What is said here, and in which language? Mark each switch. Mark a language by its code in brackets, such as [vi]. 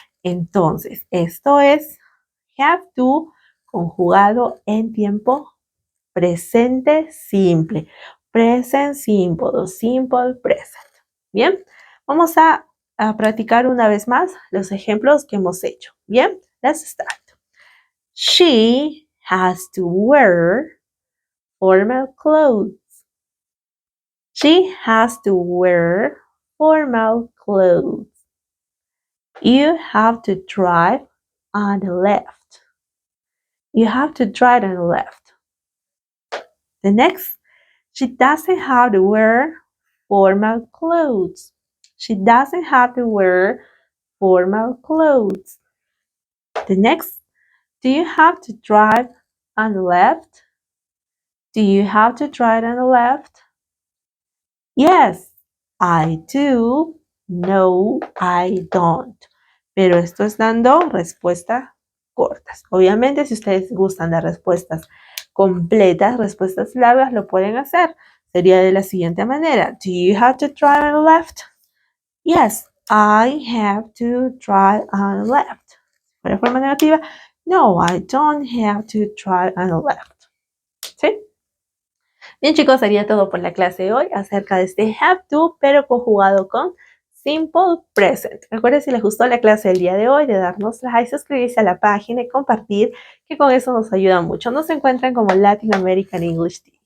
[es] Entonces, esto es have to conjugado en tiempo presente simple. Present simple o simple present. Bien, vamos a practicar una vez más los ejemplos que hemos hecho. Bien, [en] let's start. She has to wear formal clothes. She has to wear formal clothes. You have to drive on the left. You have to drive on the left. The next, she doesn't have to wear formal clothes. She doesn't have to wear formal clothes. The next, do you have to drive on the left? Do you have to drive on the left? Yes, I do. No, I don't. [es] Pero esto es dando respuestas cortas. Obviamente, si ustedes gustan de respuestas completas, respuestas largas, lo pueden hacer. sería de la siguiente manera. [en] Do you have to drive on the left? Yes, I have to drive on the left. [es] De forma negativa, no, [en] I don't have to drive on the left. [es] ¿Sí? Bien, chicos, sería todo por la clase de hoy acerca de este have to, pero conjugado con simple present. Recuerden, si les gustó la clase del día de hoy, de darnos like, suscribirse a la página y compartir, que con eso nos ayuda mucho. Nos encuentran como Latin American English Teacher.